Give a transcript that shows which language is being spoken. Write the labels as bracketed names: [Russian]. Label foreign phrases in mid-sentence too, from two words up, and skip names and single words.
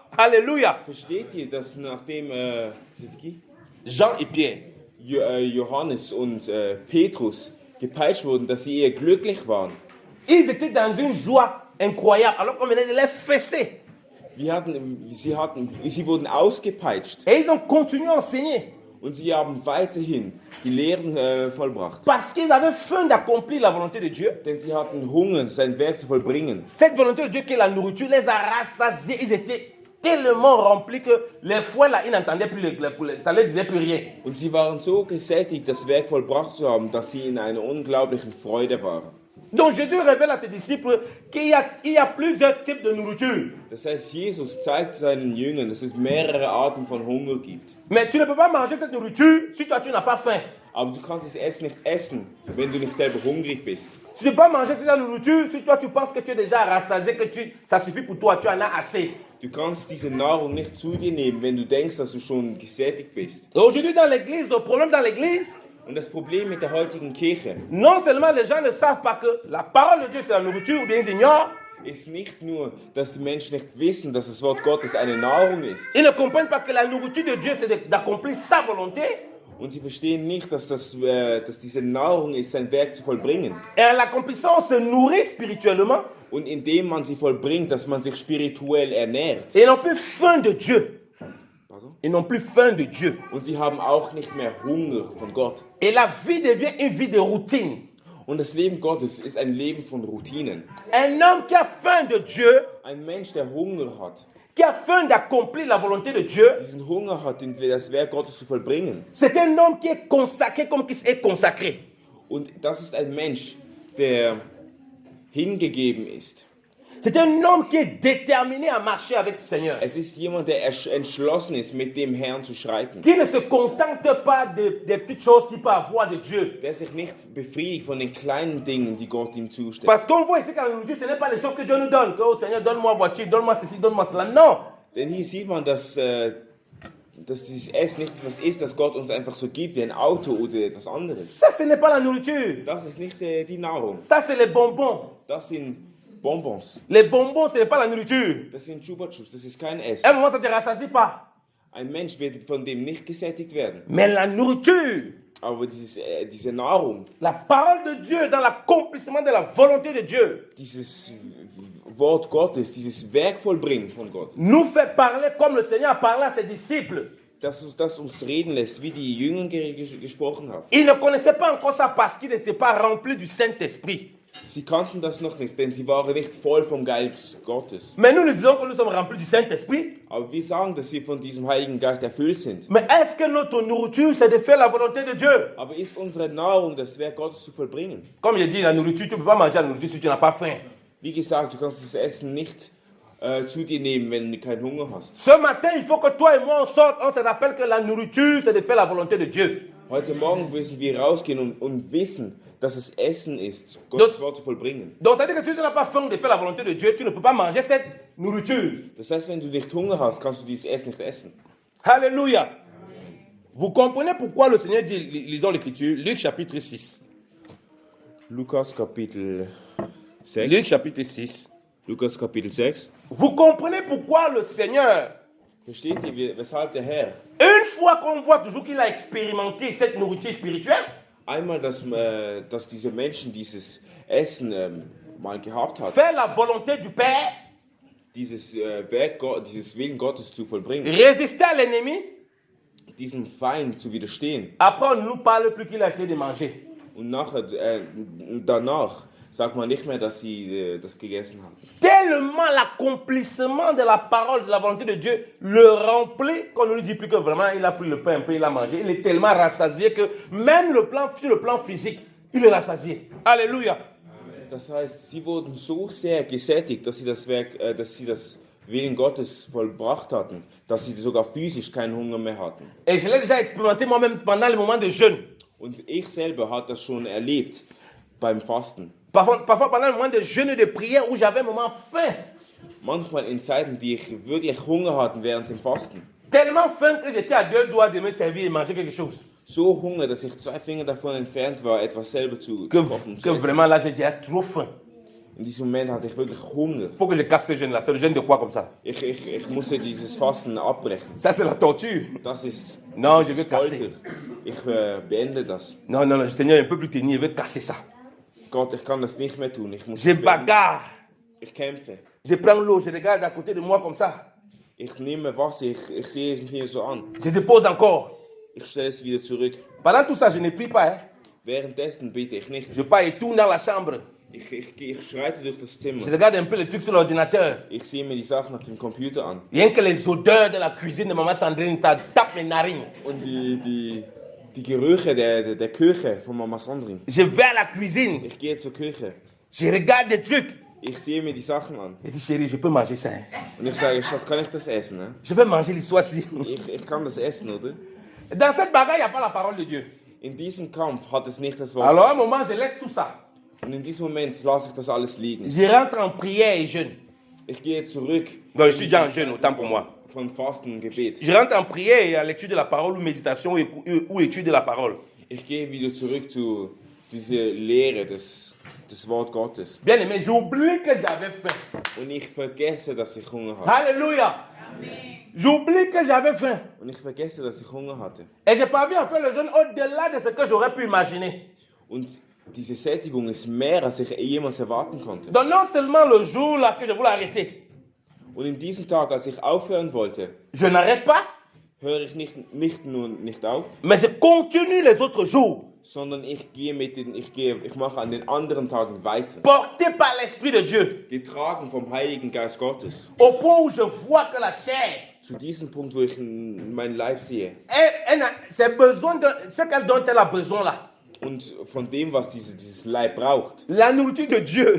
[French] Alléluia. [German] Versteht ihr, dass nachdem [French] Jean et Pierre. [German] Johannes und Petrus gepeitscht wurden, dass sie eher glücklich waren? [French] Ils étaient dans une joie incroyable, alors qu'on venait de les fesser. [German] Sie wurden ausgepeitscht [French] Et ils ont continué à enseigner. [German] und sie haben weiterhin die Lehren vollbracht. [French] Parce qu'ils avaient faim d'accomplir la volonté de Dieu. [German] Denn sie hatten Hunger, sein Werk zu vollbringen. [French] Cette volonté de Dieu qui est la nourriture les a rassasiés. Ils étaient tellement remplis que les fouets là, ils n'entendaient plus les ça ne leur disait plus rien. [German] Und sie waren so gesättigt, das Werk vollbracht zu haben, dass sie in einer unglaublichen Freude waren. [French] Donc Jésus révèle à ses disciples qu'il y a plusieurs types de nourriture. [German] Das heißt, Jesus zeigt seinen Jüngern, dass es mehrere Arten von Hunger gibt. [French] Mais tu ne peux pas manger cette nourriture si toi tu n'as pas faim. [German] Aber du kannst das Essen nicht essen, wenn du nicht selber hungrig bist. [French] Tu ne peux pas manger cette nourriture si toi tu penses que tu es déjà rassasié, que ça suffit pour toi, tu en as assez. [German] Du kannst diese Nahrung nicht zu dir nehmen, wenn du denkst, dass du schon gesättigt bist. [French] Aujourd'hui dans l'église, le problème dans l'église, [German] Und das Problem mit der heutigen Kirche [French] non seulement les gens ne savent pas que la parole de Dieu c'est la nourriture, ou bien ils ignorent, [German] ist nicht nur, dass die Menschen nicht wissen, dass das Wort Gottes eine Nahrung ist. [French] ils ne comprennent pas que la nourriture de Dieu c'est d'accomplir sa volonté. [German] Und sie verstehen nicht, dass diese Nahrung ist, sein Werk zu vollbringen. [French] Et en l'accomplissant, on se nourrit spirituellement. [German] Und indem man sie vollbringt, dass man sich spirituell ernährt. [French] Et ils n'ont plus faim de Dieu. Pardon? Ils n'ont plus faim de Dieu. [German] Und sie haben auch nicht mehr Hunger von Gott. [French] Et la vie devient une vie de routine. [German] Und das Leben Gottes ist ein Leben von Routinen. [French] Un homme qui a faim de Dieu, [German] Ein Mensch, der Hunger hat, [French] qui a faim d'accomplir la volonté de Dieu, [German] diesen Hunger hat, das Werk Gottes zu vollbringen. [French] c'est un homme qui est consacré comme qui est consacré. [German] Und das ist ein Mensch, der hingegeben ist. [French] C'est un homme qui est déterminé à marcher avec le Seigneur. [German] Es ist jemand, der entschlossen ist, mit dem Herrn zu schreiten. [French] Qui ne se contente pas des petites choses qu'il peut avoir de Dieu. [German] Der sich nicht befriedigt von den kleinen Dingen, die Gott ihm zustellt. [French] Parce qu'on voit ici qu'en nourriture, ce n'est pas les choses que Dieu nous donne. Que, oh Seigneur, donne-moi voiture, donne-moi ceci, donne-moi cela. Non. [German] Denn hier sieht man, dass dieses Essen nicht etwas ist, das Gott uns einfach so gibt, wie ein Auto oder etwas anderes. [French] Ça, ce n'est pas la nourriture. [German] Das ist nicht die Nahrung. [French] Ça, c'est les bonbons. [German] Das sind Bonbons. [French] Les bonbons, ce n'est pas la nourriture. [German] Das sind Chupa-Chups. Das ist kein Essen. [French] À un moment, ça ne te rassasie pas. [German] Ein Mensch wird von dem nicht gesättigt werden. [French] Mais la nourriture, [German] Aber diese Nahrung, [French] la parole de Dieu dans l'accomplissement de la volonté de Dieu, [German] dieses Wort Gottes, dieses Werk vollbringen von Gott, [French] nous fait parler comme le Seigneur a parlé à ses disciples. [German] das uns reden lässt, wie die Jünger gesprochen haben. [French] Ils ne connaissaient pas encore ça parce qu'ils n'étaient pas remplis du Saint-Esprit. [German] Sie kannten das noch nicht, denn sie waren nicht voll vom Geist Gottes. [French] Mais nous disons que nous sommes remplis du Saint-Esprit. [German] Aber wir sagen, dass wir von diesem Heiligen Geist erfüllt sind. [French] Mais est-ce que notre nourriture, c'est de faire la volonté de Dieu? [German] Aber ist unsere Nahrung, das Werk Gottes zu vollbringen? [French] Comme je dis, la nourriture, tu ne peux pas manger la nourriture si tu n'as pas faim. [German] Wie gesagt, du kannst das Essen nicht zu dir nehmen, wenn du keinen Hunger hast. [French] Ce matin, il faut que toi et moi, on sorte, on se rappelle que la nourriture, c'est de faire la volonté de Dieu. [German] Heute Morgen müssen wir rausgehen und wissen, dass es Essen ist, Gottes Wort zu vollbringen. [French] Donc, ça veut dire que si tu n'as pas faim de faire la volonté de Dieu, tu ne peux pas manger cette nourriture. [German] Das heißt, wenn du nicht Hunger hast, kannst du dieses Essen nicht essen. [French] Alléluia. Vous comprenez pourquoi le Seigneur dit, lisons l'Écriture, Luc chapitre 6. [German] Lukas Kapitel 6. [French] Luc chapitre 6. [German] Lukas Kapitel 6. [French] Vous comprenez pourquoi le Seigneur, [German] Versteht ihr, weshalb der Herr [French] une fois qu'on voit toujours qu'il a expérimenté cette nourriture spirituelle, [German] einmal, dass diese Menschen dieses Essen mal gehabt hat, [French] faire la volonté du Père, [German] dieses dieses Willen Gottes zu vollbringen, [French] résister à l'ennemi, [German] diesem Feind zu widerstehen. [French] après on ne nous parle plus qu'il a essayé de manger. [German] Und danach sagt man nicht mehr, dass sie das gegessen haben. [French] Tellement l'accomplissement de la parole, de la volonté de Dieu le remplit qu'on ne lui dit plus que vraiment il a pris le pain un peu, il a mangé. Il est tellement rassasié que même sur le plan physique, il est rassasié. Alléluia. [German] Das heißt, sie wurden so sehr gesättigt, dass sie das Willen Gottes vollbracht hatten, dass sie sogar physisch keinen Hunger mehr hatten. [French] Et je l'ai déjà expérimenté moi-même pendant les moments de jeûne. [German] Und ich selber habe das schon erlebt beim Fasten. [French] Parfois pendant le moment de jeûne et de prière où j'avais un moment faim. [German] Manchmal in Zeiten, die ich wirklich Hunger hatte während dem Fasten. [French] Tellement faim que j'étais à 2 doigts de me servir et manger quelque chose. [German] So Hunger, dass ich 2 Finger davon entfernt war, etwas selber zu kochen. [French] Que vraiment là j'ai déjà trop faim. [German] In diesem Moment hatte ich wirklich Hunger. [French] Faut que je casse ce jeûne là. C'est le jeûne de quoi comme ça? [German] Ich musste dieses Fasten abbrechen. [French] Ça c'est la torture. [German] Das ist [French] Non, je vais casser. [German] Ich beende das. [French] Non, le Seigneur ne peut plus tenir, il veut casser ça. [German] Gott, ich kann das nicht mehr tun. Ich muss [French] Je [German] es beenden. [French] bagarre. [German] Ich kämpfe. [French] Je prends l'eau, je regarde à côté de moi comme ça. [German] Ich nehme Wasser, ich sehe es mir so an. [French] Je dépose encore. [German] Ich stelle es wieder zurück. [French] Pendant tout ça, je ne prie pas. Hein. [German] Währenddessen bete ich nicht. [French] Je pars et tourne dans la chambre. [German] Ich schreite durch das Zimmer. [French] Je regarde un peu les trucs sur l'ordinateur. [German] Ich sehe mir die Sachen auf dem Computer an. [French] Rien que les odeurs de la cuisine de Maman Sandrine tapent mes narines. [German] Und die Gerüche der Küche von Mama Sandrine. [French] Je vais à la cuisine. [German] Ich gehe zur Küche. [French] Je regarde des trucs. [German] Ich sehe mir die Sachen an. [French] Je dis chérie, je peux manger ça. Hein. [German] Und ich sage, Schatz, kann ich das essen? Ne? [French] Je vais manger l'histoire-ci. [German] Ich kann das essen, oder? [French] Dans cette bagarre, il n'y a pas la parole de Dieu. [German] In diesem Kampf hat es nicht das Wort. [French] Alors à un moment, je laisse tout ça. [German] Und in diesem Moment lasse ich das alles liegen. [French] Je rentre en prière et jeûne. [German] Ich gehe zurück. [French] Donc je suis déjà en jeûne, autant pour moi. [German] Von Fasten und Gebet. [French] Je rentre en prière et à lecture de la parole ou méditation ou étude de la parole. [German] Ich gehe wieder zurück zu dieser Lehre des Wort Gottes. [French] Bien aimé, j'oublie que j'avais faim. [German] Und ich vergesse, dass ich Hunger hatte. [French] Alléluia. J'oublie que j'avais faim. [German] Und ich vergesse, dass ich Hunger hatte. [French] Et j'ai pas vu en faire le jeûne au-delà de ce que j'aurais pu imaginer. [German] Und diese Sättigung ist mehr, als ich jemals erwarten konnte. [French] Donc non seulement le jour là que je voulais arrêter, [German] Und in diesem Tag, als ich aufhören wollte, [French] je n'arrête pas, [German] höre ich nicht nur nicht auf, [French] mais je continue les autres jours, [German] sondern ich mache an den anderen Tagen weiter. [French] porté par l'Esprit de Dieu, [German] Getragen vom Heiligen Geist Gottes. [French] au point où je vois que la chair, [German] Zu diesem Punkt, wo ich meinen Leib sehe. [French] ce dont elle a besoin là, [German] Und von dem, was dieses Leib braucht, [French] la nourriture de Dieu,